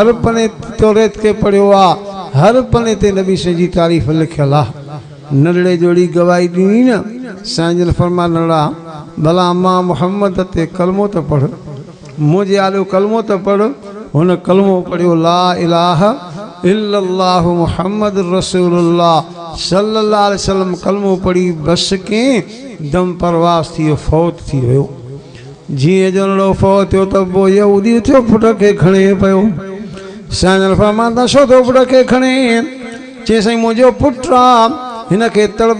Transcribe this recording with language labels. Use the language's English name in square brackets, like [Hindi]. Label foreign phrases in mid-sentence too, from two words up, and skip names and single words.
[Sindhi] पने तौरेत खे पढ़ियो आहे हर पने ते नबी साईं जी तारीफ़ लिखियल आहे नंढड़े जोड़ी गवाही ॾिनी न साईं जन फरमा नंढड़ा भला मां मोहम्मद ते कलमो त पढ़ मुंहिंजे आॾो कलमो त पढ़ हुन कलमो पढ़ियो [Arabic] لا إله إلا الله محمد رسول الله صلى الله عليه وسلم [Sindhi] कलमो पढ़ी बस के दम परवास थी वियो फौत थी वियो जीअं जो नंढड़ो फौत थियो त पोइ यहूदी थियो पुट खे खणे पियो साईं जन फरमाईंदा छो थो पुट खे खणे चई साईं मुंहिंजो पुटु आहे हिन खे तड़प